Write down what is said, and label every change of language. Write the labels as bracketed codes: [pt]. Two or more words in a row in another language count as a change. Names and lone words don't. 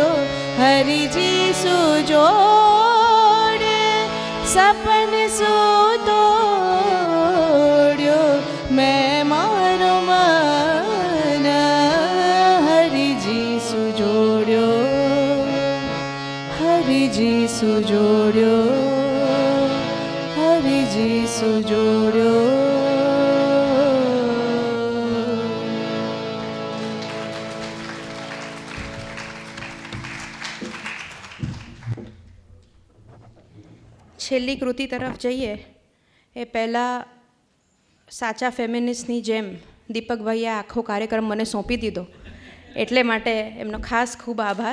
[raj] हरि जी सुजोड़े सपन सुतोड़्यो. मैं मारो मन हरि जी सुजोड़्यो, हरि जी सुजोड़्यो, हरि जी सुजोड़्यो. [gu] છેલ્લી કૃતિ તરફ જઈએ એ પહેલાં સાચા ફેમિનિસ્ટની જેમ દીપકભાઈએ આખો કાર્યક્રમ મને સોંપી દીધો, એટલે માટે એમનો ખાસ ખૂબ આભાર.